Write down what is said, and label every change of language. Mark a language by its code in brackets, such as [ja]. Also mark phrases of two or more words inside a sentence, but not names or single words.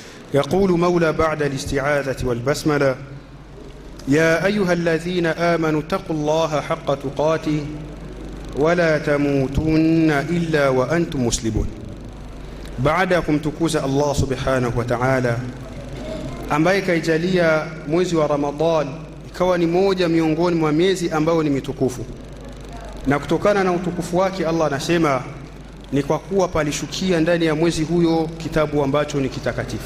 [ar] يقول مولى بعد الاستعاذة والبسملة: يا أيها الذين آمنوا اتقوا الله حق تقاته ولا تموتن إلا وأنتم مسلمون. [sw] Baadakum tukuza [ar] الله سبحانه وتعالى [sw] ambaye kaijalia mwezi wa Ramadhan ikawa ni moja miongoni mwa miezi ambayo ni mitukufu, na kutokana na utukufu wake Allah anasema ni kwa kuwa palishukia ndani ya mwezi huyo kitabu ambacho ni kitakatifu.